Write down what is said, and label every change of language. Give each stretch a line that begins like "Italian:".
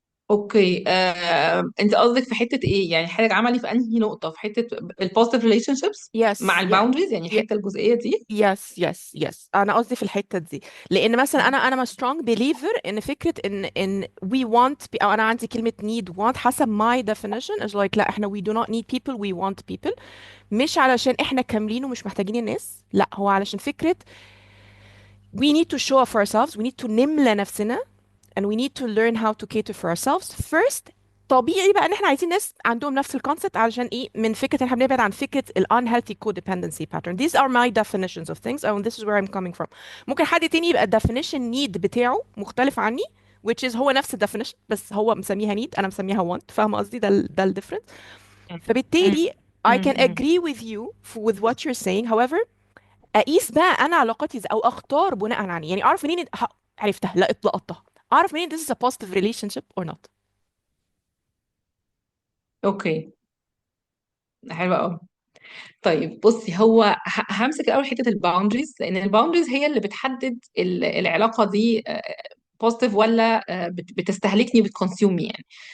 Arabic: اوكي، انت قصدك في حتة ايه يعني؟ حاجة عملي في انهي نقطة؟ في حتة ال positive relationships مع
English: yes
Arabic: ال
English: yeah.
Arabic: boundaries يعني الحتة الجزئية دي؟ يس انا قصدي في الحته دي، لان مثلا انا
English: strong believer
Arabic: ان فكره ان we want او انا عندي كلمه need want حسب
English: my definition is like
Arabic: لا احنا
English: we do not need people we want people.
Arabic: مش علشان احنا كاملين ومش محتاجين الناس، لا هو علشان فكره
English: we need to show up for ourselves, we need to
Arabic: نملى نفسنا
English: and we need to learn how to cater for ourselves first.
Arabic: طبيعي بقى ان احنا عايزين ناس عندهم نفس الكونسبت، علشان ايه؟ من فكره ان احنا بنبعد عن فكره ال unhealthy codependency pattern.
English: These are my definitions of things and this is where I'm coming from.
Arabic: ممكن حد تاني يبقى definition need بتاعه مختلف عني
English: which is
Arabic: هو نفس ال definition بس هو مسميها need انا مسميها want. فاهمه قصدي؟ ده ال difference. مم.
English: فبالتالي I can hmm. agree with you with what you're saying.
Arabic: However اقيس بقى انا علاقاتي ازاي او اختار بناء على يعني اعرف منين عرفتها لقطتها، اعرف منين
English: this is a positive relationship or not.
Arabic: اوكي، حلوة قوي. طيب بصي، هو همسك الاول حته الباوندريز، لان الباوندريز هي اللي بتحدد العلاقه دي بوزيتيف ولا بتستهلكني بتكونسيوم يعني.